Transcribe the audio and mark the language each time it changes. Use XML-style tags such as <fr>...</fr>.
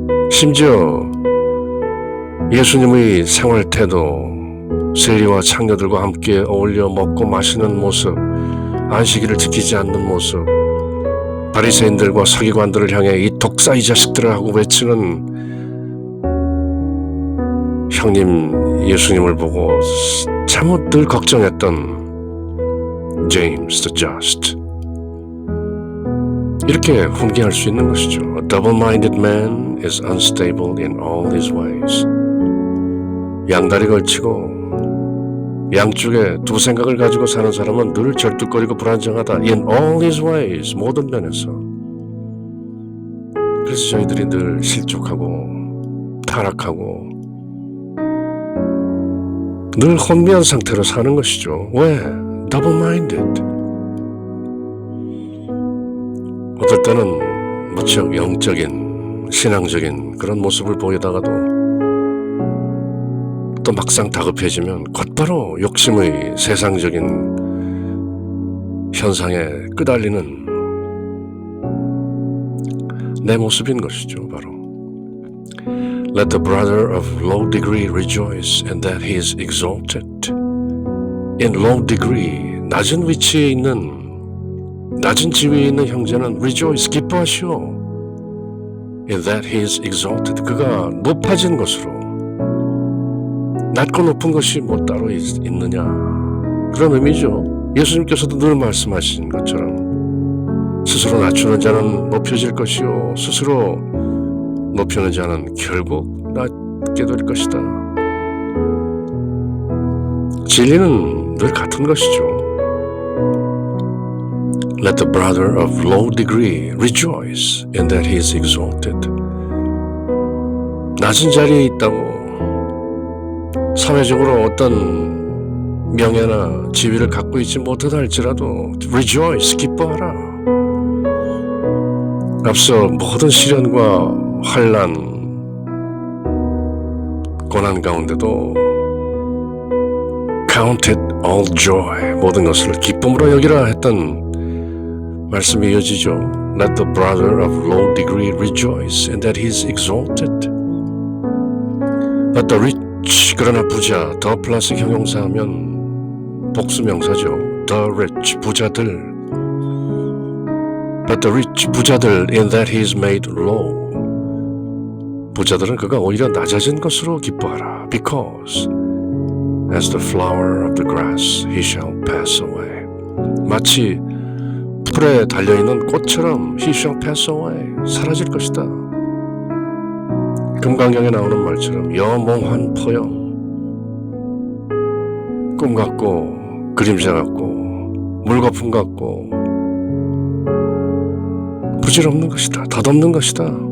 <ko>심지어 예수님의 생활태도, 세리와 창녀들과 함께 어울려 먹고 마시는 모습, 안식일을 지키지 않는 모습, 바리새인들과 서기관들을 향해 이 독사 이 자식들을 하고 외치는 형님 예수님을 보고 참으 늘 걱정했던 James the Just. 이렇게 훈계할 수 있는 것이죠.</ko> <en>A double-minded man is unstable in all his ways.</en> <ko>양다리 걸치고 양쪽에 두 생각을 가지고 사는 사람은 늘 절뚝거리고 불안정하다.</ko> <en>In all his ways,</en> <ko>모든 면에서. 그래서 저희들이 늘 실족하고 타락하고 늘 혼미한 상태로 사는 것이죠. 왜? Double-minded. 어떨 때는 무척 영적인, 신앙적인 그런 모습을 보이다가도 또 막상 다급해지면 곧바로 욕심의 세상적인 현상에 끄달리는 내 모습인 것이죠.</ko> <en>바로 Let the brother of low degree rejoice in that he is exalted. In low degree,</en> <ko>낮은 위치에 있는, 낮은 지위에 있는 형제는 rejoice, 기뻐하시오.</ko> <en>In that he is exalted,</en> <ko>그가 높아진 것으로. 낮고 높은 것이 뭐 따로 있느냐, 그런 의미죠. 예수님께서도 늘 말씀하신 것처럼 스스로 낮추는 자는 높여질 것이요 스스로 높이는 자는 결국 낮게 될 것이다. 진리는 늘 같은 것이죠.</ko> <en>Let the brother of low degree rejoice in that he is exalted.</en> <ko>낮은 자리에 있다고 사회적으로 어떤 명예나 지위를 갖고 있지 못하다 할지라도 rejoice, 기뻐하라. 앞서 모든 시련과 환난, 고난 가운데도</ko> <en>count it all joy,</en> <ko>모든 것을 기쁨으로 여기라 했던 말씀이 이어지죠.</ko> <en>Let the brother of low degree rejoice in that he is exalted. But the rich,</en> <ko>그러나 부자, 더 플러스 형용사하면 복수명사죠.</ko> <en>The rich, 부자들. But the rich, 부자들, in that he is made low.</en> <ko>부자들은 그가 오히려 낮아진 것으로 기뻐하라.</ko> <en>Because as the flower of the grass he shall pass away.</en> <ko>마치 풀에 달려있는 꽃처럼</ko> <en>he shall pass away.</en> <ko>사라질 것이다. 금강경에 나오는 말처럼 여몽환 포영, 꿈 같고 그림자 같고 물거품 같고 부질없는 것이다. 덧없는 것이다.</ko>